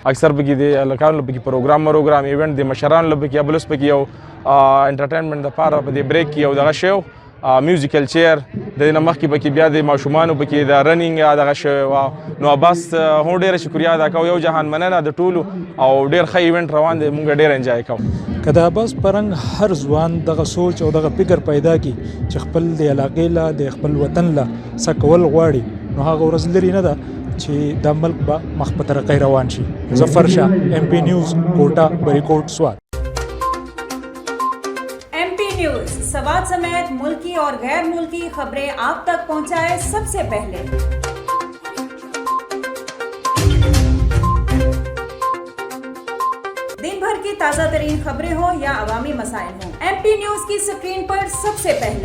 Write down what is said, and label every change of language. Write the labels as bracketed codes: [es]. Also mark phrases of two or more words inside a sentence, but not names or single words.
[ps] اکثر پکې د هلکانو پکې پروګرام ایونټ د مشرانو پکې یا بل اوس پکې یو انټرټینمنټ دپاره په دې بریک کې یو دغه شی [en] musical chair [ps] د دې نه مخکې پکې بیا د ماشومانو پکې د رننګ یا دغه شی نو عباس هم ډېره شکریا ادا کوو یو جهان مننه د ټولو او ډېر ښه ایونټ روان دی موږ ډېر انجوای کوو. که د عباس پرنګ هر ځوان دغه سوچ او دغه فکر پیدا کړي چې خپل د علاقې له د خپل وطن له څه کول غواړي نو هغه ورځ لرې نه ده چې دا ملک به مخ په ترقۍ روان شي. ظفر شاه MP نیوز کوټه بریکوټ سوات. [ur] MP نیوز سوال سمیت ملکی اور غیر ملکی خبریں آپ تک پہنچائے سب سے پہلے. دن بھر کی تازہ ترین خبریں ہو یا عوامی مسائل ہو، MP نیوز کی اسکرین پر سب سے پہلے.